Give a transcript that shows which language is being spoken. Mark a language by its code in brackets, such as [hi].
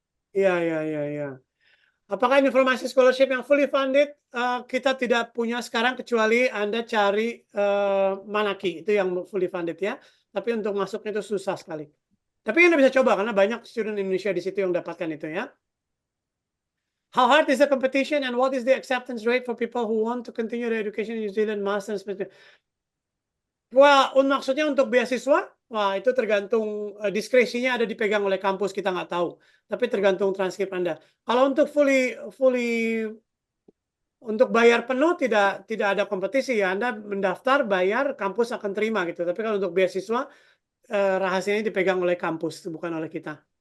[id] Iya. Apakah informasi scholarship yang fully funded? Kita tidak punya sekarang kecuali Anda cari Manaki, itu yang fully funded ya. Tapi untuk masuknya itu susah sekali. Tapi Anda bisa coba karena banyak student Indonesia di situ yang dapatkan itu ya. [en] How hard is the competition and what is the acceptance rate for people who want to continue their education in New Zealand, masters? [id] Wah, maksudnya untuk beasiswa, wah itu tergantung diskresinya ada dipegang oleh kampus, kita nggak tahu. Tapi tergantung transkrip Anda. Kalau untuk fully untuk bayar penuh tidak ada kompetisi ya. Anda mendaftar, bayar, kampus akan terima gitu. Tapi kalau untuk beasiswa rahasianya dipegang oleh kampus, bukan oleh kita.